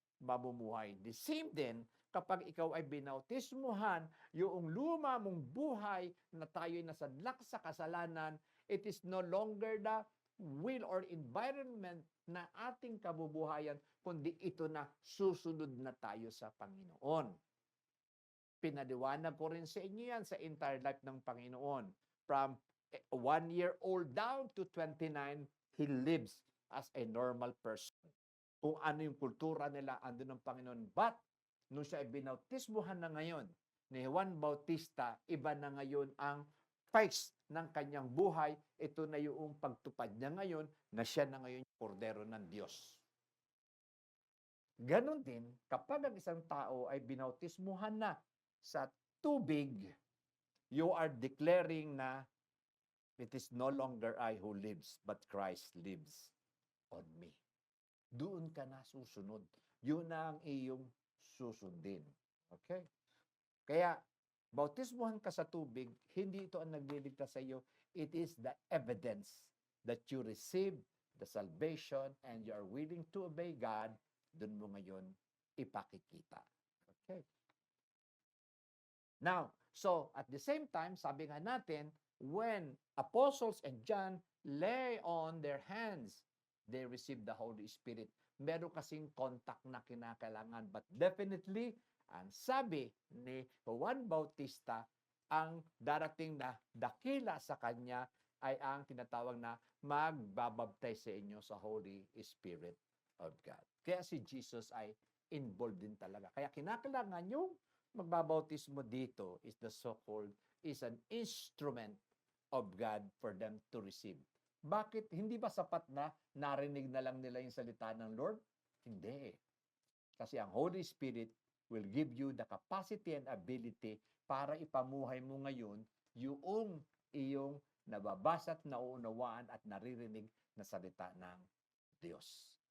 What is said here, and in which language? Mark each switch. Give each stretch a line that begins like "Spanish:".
Filipino: mamumuhay. The same din, kapag ikaw ay binautismuhan, yung luma mong buhay na tayo'y nasadlak sa kasalanan,
English: it is no longer the will or environment
Filipino: na ating kabubuhayan, kundi ito na susunod na tayo sa Panginoon. Pinaliwanag ko rin sa inyo yan sa
English: entire life
Filipino: ng Panginoon.
English: From 1 year old down to 29, he lives as a normal person.
Filipino: Kung ano yung kultura nila, andun ng Panginoon. But, nung siya ay binautismuhan na ngayon ni Juan Bautista, iba na ngayon ang face ng kanyang buhay. Ito na yung pagtupad niya ngayon, na siya na ngayon yung kordero ng Diyos. Ganon din, kapag ang isang tao ay binautismuhan na sa tubig,
English: you are declaring na it is no longer I who lives, but Christ lives on me.
Filipino: Doon ka na susunod. Yun na ang iyong susundin. Okay? Kaya, bautismuhan ka sa tubig, hindi ito ang nagliligtas sa iyo.
English: It is the evidence that you receive the salvation and you are willing to obey God.
Filipino: Doon mo ngayon ipakikita. Okay?
English: Now, so at the same time,
Filipino: sabi nga natin,
English: when apostles and John lay on their hands, they receive the Holy Spirit.
Filipino: Meron kasing contact na kinakailangan. But definitely, ang sabi ni Juan Bautista, ang darating na dakila sa kanya ay ang tinatawag na magbabaptize sa inyo sa Holy Spirit of God. Kaya si Jesus ay involved din talaga. Kaya kinakailangan yung magbabautismo dito
English: is the so-called, is an instrument of God for them to receive.
Filipino: Bakit? Hindi ba sapat na narinig na lang nila yung salita ng Lord? Hindi. Kasi ang Holy Spirit
English: will give you the capacity and ability
Filipino: para ipamuhay mo ngayon yung iyong nababasa at nauunawaan at naririnig na salita ng Diyos.